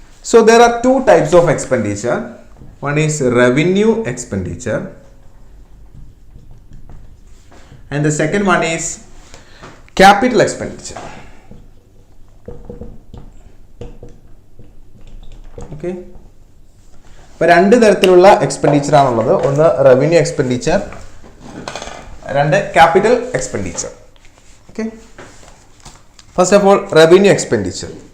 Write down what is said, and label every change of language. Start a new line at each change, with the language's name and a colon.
English: So there are 2 types of expenditure. One is revenue expenditure and the second one is capital expenditure.
Malayalam: Okay, അപ്പോൾ 2 തരത്തിലുള്ള expenditure ആണുള്ളത്. ഒന്ന് revenue expenditure, 2 capital expenditure.
English: Okay, first of all revenue expenditure.